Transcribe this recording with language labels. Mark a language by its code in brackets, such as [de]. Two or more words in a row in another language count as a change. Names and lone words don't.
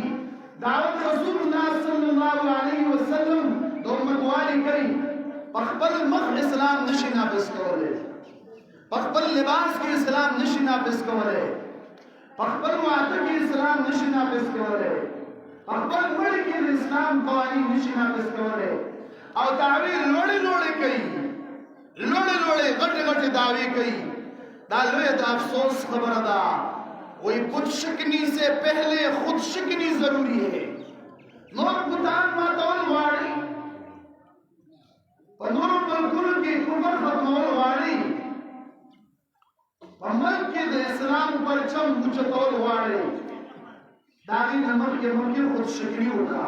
[ps] دعوت رسول الله [ar] صلی الله علیه وسلم [ps] د امتوالي کوي، په خپل مخ اسلام نشي نافذ کولی، په خپل لباس کې اسلام نشي نافذ کولی، په خپل واده کې اسلام نشي نافذ کولی، په خپل مړي کې د اسلام قوانین نشي نافذ کولی، او دعوی لوړې لوړې کوي، لوړې لوړې غټې غټې دعوی کوي. دا لوی د افسوس خبره ده. [ur] وہی بت شکنی سے پہلے خود شکنی ضروری ہے. [ps] نور بتان ماتول غواړي، په نورو ملکونو کې کفر ختمول غواړي، په ملک کې د اسلام پرچم اوچتول غواړي. د هغې نه مخکې خود شکني وکړه.